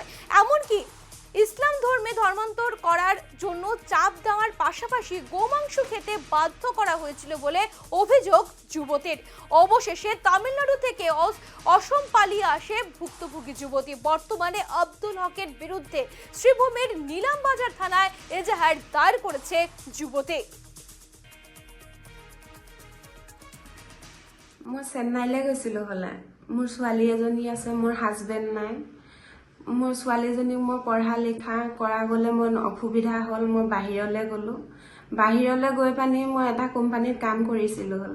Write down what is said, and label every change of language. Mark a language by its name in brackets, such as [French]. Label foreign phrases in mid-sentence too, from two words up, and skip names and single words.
[Bangla] এমনকি ইসলাম ধর্মে ধর্মান্তর করার জন্য চাপ দেওয়ার পাশাপাশি গোমাংস খেতে বাধ্য করা হয়েছিল বলে অভিযোগ যুবতীর। অবশেষে তামিলনাড়ু থেকে অসম পালিয়ে আসে ভুক্তভোগী যুবতী। বর্তমানে আব্দুল হকের বিরুদ্ধে শ্রীভূমির নীলামবাজার থানায় এজাহার দায়ের করেছে যুবতী। [Assamese] মই চেন্নাইলৈ গৈছিলোঁ হ'লে। মোৰ ছোৱালী এজনী আছে, মোৰ হাজবেণ্ড নাই। মোৰ ছোৱালীজনীক মই পঢ়া লিখা কৰাবলৈ মই অসুবিধা হ'ল, মই বাহিৰলৈ গ'লোঁ। বাহিৰলৈ গৈ পানি মই এটা কোম্পানীত কাম কৰিছিলোঁ হ'লে।